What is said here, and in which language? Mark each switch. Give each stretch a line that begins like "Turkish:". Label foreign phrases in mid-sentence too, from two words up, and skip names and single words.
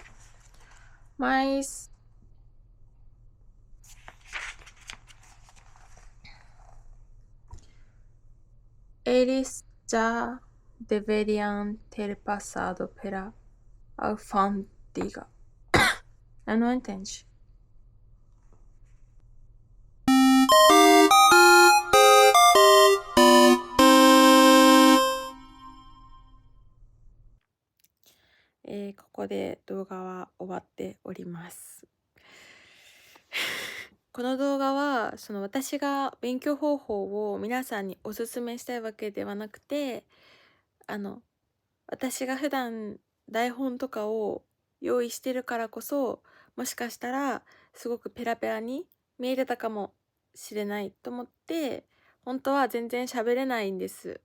Portuguese: Mas eles já deveriam ter passado pela alfândega. Eu não entendi.
Japanese: E ここで動画は終わっております。この動画は私が勉強方法を皆さんにおすすめしたいわけではなくて、私が普段台本とかを用意してるからこそ、もしかしたらすごくペラペラに見えてたかもしれないと思って、本当は全然喋れないんです。